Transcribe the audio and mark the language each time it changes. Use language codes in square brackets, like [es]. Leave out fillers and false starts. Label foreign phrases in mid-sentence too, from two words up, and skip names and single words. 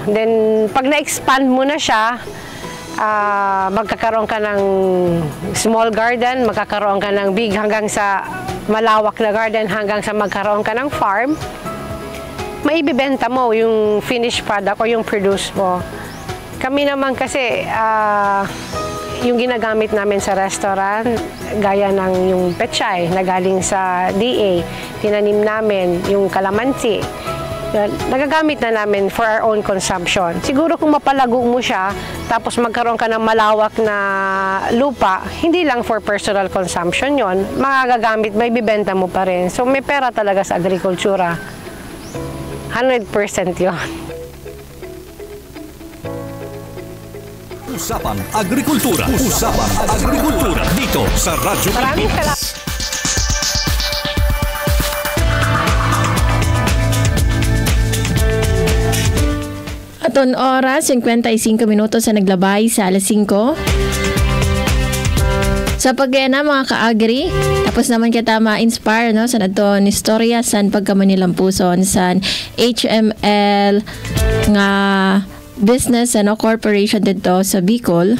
[tl] Then, pag na-expand mo na siya, magkakaroon ka ng [en] small garden, [tl] magkakaroon ka ng big hanggang sa malawak na garden, hanggang sa magkaroon ka ng farm, maibibenta mo yung [en] finished product [tl] o yung produce mo. Kami naman kasi, yung ginagamit namin sa restaurant, gaya ng yung pechay na galing sa DA, tinanim namin yung kalamansi. Nagagamit na namin [en] for our own consumption. [tl] Siguro kung mapalago mo siya, tapos magkaroon ka ng malawak na lupa, hindi lang [en] for personal consumption [tl] yon, magagamit, may bibenta mo pa rin. So may pera talaga sa agrikultura. 100% yon. Usapan Agrikultura. Usapan Agrikultura dito sa Radyo Pilipinas. [war] Aton oras, 55 minutos sa naglabay sa alas 5. Sa pag-gana mga ka-agri, tapos naman kita ma-inspire sa naton istorya san pagkamanilampuson san HML nga [en] business corporation [war] dito sa Bicol.